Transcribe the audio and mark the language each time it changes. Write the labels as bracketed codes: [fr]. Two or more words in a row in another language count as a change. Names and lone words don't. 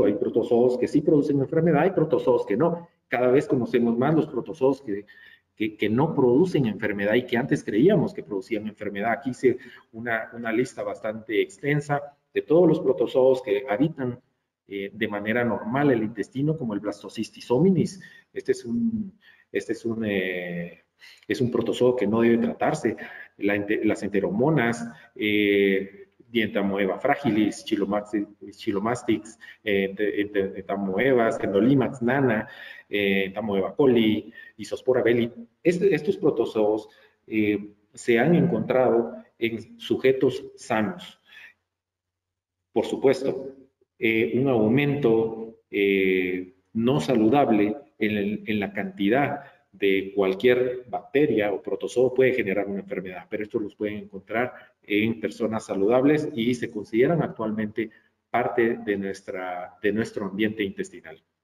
[es] Hay protozoos que sí producen enfermedad y protozoos que no. Cada vez conocemos más los protozoos que no producen enfermedad y que antes creíamos que producían enfermedad. Aquí hice una lista bastante extensa de todos los protozoos que habitan de manera normal el intestino, como el Blastocystis hominis. Este es un Es un protozoo que no debe tratarse. Las enteromonas, Dientamoeba fragilis, Chilomastix, Entamoebas, Endolimax nana, Entamoeba coli, Isospora belli. Estos protozoos se han encontrado en sujetos sanos. Por supuesto, un aumento no saludable en la cantidad de cualquier bacteria o protozoo puede generar una enfermedad, pero estos los pueden encontrar en personas saludables y se consideran actualmente parte de nuestro ambiente intestinal.